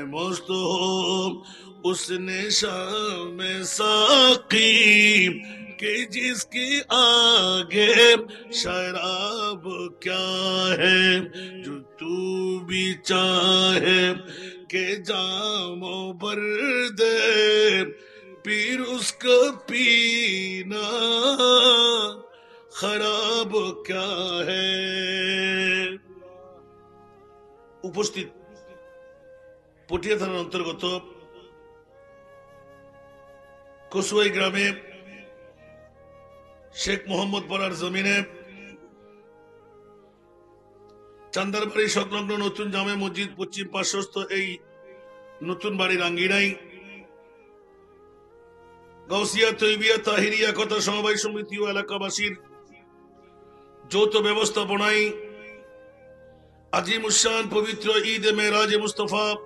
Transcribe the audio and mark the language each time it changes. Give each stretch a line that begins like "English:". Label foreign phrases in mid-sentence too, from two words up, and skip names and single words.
Urdu: مست ہوں اس نشان میں ساقی کہ جس کی آگے شراب کیا ہے جو تو بھی چاہے کہ جام بھر دے پھر اس کا پینا خراب کیا ہے
Bangla: উপস্থিত পটিয়া থানার অন্তর্গত কসুয়াই গ্রামে শেখ মোহাম্মদ পাড়ার জমিনে চান্দারবাড়ি সংলগ্ন নতুন জামে মসজিদ পশ্চিম পার্শ্বস্থ এই নতুন বাড়ির আঙ্গিনায় গাউসিয়া তৈবিয়া তাহিরিয়া কথা সমবায় সমিতি ও এলাকাবাসীর যৌথ ব্যবস্থাপনায় আজিমুশান পবিত্র ঈদ এ মেরাজ মুস্তফা